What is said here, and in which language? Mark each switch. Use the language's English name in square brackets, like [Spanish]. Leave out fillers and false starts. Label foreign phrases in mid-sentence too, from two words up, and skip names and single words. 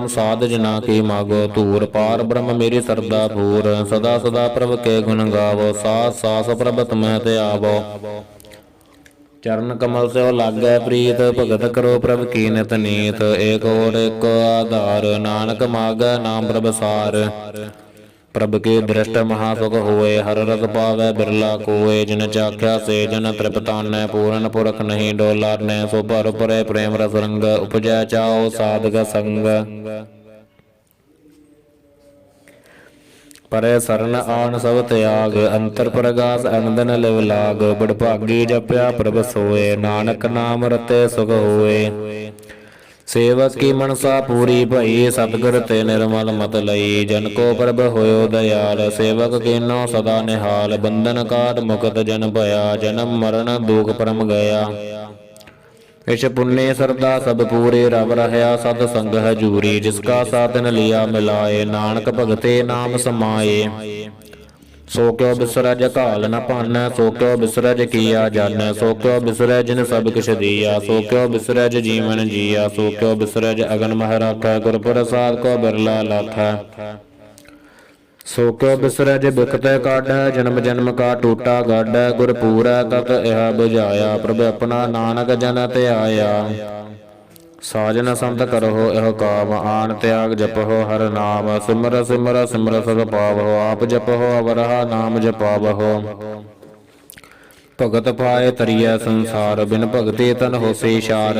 [Braj] साध जना की मागो धूर, पार ब्रह्म मेरी सरदा पूर। सदा सदा प्रभ के गुण गावो, सास सास प्रभ तुमहि ते आवो। चरन कमल सिओ लागै प्रीत, भगत करो प्रभ की नित नीत। एक ओट एको आधार, नानक मागै नाम प्रभ सार। प्रभ के दृष्ट महासुख होए, हर रस पावै बिरला कोय। जिन चाख्या से जन तृप्तानै, पूरन पुरख नहीं डोलानै। सो भर परै प्रेम रस रंग, उपजै चाओ साधक संग। परै सरन आन सब त्याग, अंतर प्रगास अनदन लिव लाग। बड़भागी जप्या प्रभ सोए, नानक नाम रते सुख होए। सेवक की मनसा पूरी भई, सतगुर ते निर्मल मत लई। जन को प्रभ होयो दयाल, सेवक कीनो सदा निहाल। बंधन काट मुक्त जन भया, जन्म मरण दुख परम गया। इस पुण्य श्रद्धा सब पूरे, रब रहया सत संग हजूरी। जिसका साधन लिया मिलाए, नानक भगते नाम समाए। सो क्यों बिसरज घाल न भानै, सो क्यों बिसरज किया जानै। सो क्यों बिसरै जिन सब किछ दिया, सो क्यों बिसरज जीवन जिया। सो क्यों बिसरज अगन मह राखै, गुर प्रसाद को बिरला लाथै। सो क्यों बिसरज बिखत काढै, जन्म जन्म का टूटा गाढै। गुर पूरै तत यह बुझाया, प्रभ अपना नानक जन त्याया। साजन संत करहो यह काम, आन त्याग जपहो हर नाम। सिमर सिमर सिमर सद पावहो, आप जपहो अवरहा नाम जपावहो। भगत पाए तरिय संसार, बिन भगति तन होसी शार।